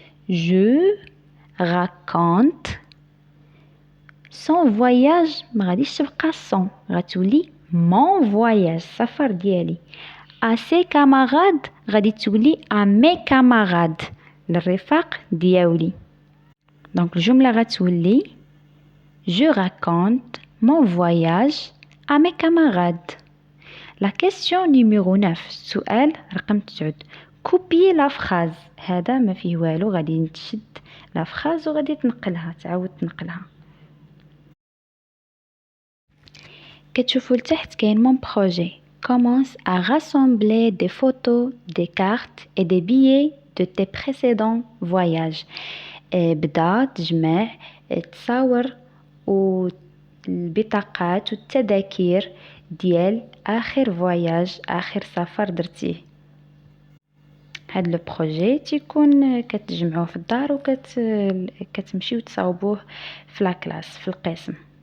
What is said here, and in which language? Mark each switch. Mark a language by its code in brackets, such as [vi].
[fr] Je raconte son voyage. [ar] ما غاديش تبقى son غتولي [fr] mon voyage [ar] السفر ديالي. [fr] à ses camarades [ar] غادي تولي [fr] à mes camarades [ar] للرفاق ديالي. دونك الجملة غتولي [fr] je raconte mon voyage à mes camarades. La question numéro 9. [ar] سؤال رقم 9. [fr] Copier la phrase. [ar] هذا ما فيه والو غادي تشد لا فراز وغادي تنقلها تعاود تنقلها. كتشوفوا لتحت كاين [fr] mon projet. Commence à rassembler des photos, des cartes et des billets de tes précédents voyages. [ar] بدا تجمع التصاور والبطاقات والتذاكر ديال آخر فواياج آخر سفر درتيه. هاد لو بروجي تيكون كتجمعوه في الدار وكتمشيو تصاوبوه في لاكلاس في القسم.